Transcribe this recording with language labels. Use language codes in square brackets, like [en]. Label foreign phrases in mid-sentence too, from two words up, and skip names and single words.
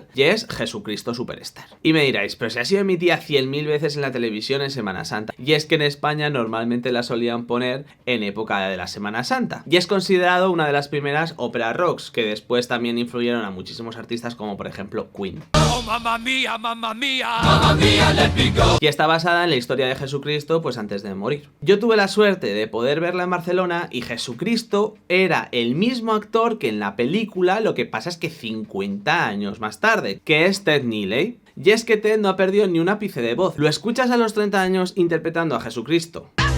[es] Y es Jesucristo Superstar. Y me diráis, pero si ha sido emitida 100.000 veces en la televisión en Semana Santa. Y es que en España normalmente la solían poner en época de la Semana Santa. Y es considerado una de las primeras ópera rocks, que después también influyeron a muchísimos artistas como por ejemplo Queen. [it] Mamma mia, mamma mia, mamma mia, [en] let me go. [es] Y está basada en la historia de Jesucristo pues antes de morir. Yo tuve la suerte de poder verla en Barcelona y Jesucristo era el mismo actor que en la película, lo que pasa es que 50 años más tarde, que es Ted Neeley. Y es que Ted no ha perdido ni un ápice de voz. Lo escuchas a los 30 años interpretando a Jesucristo.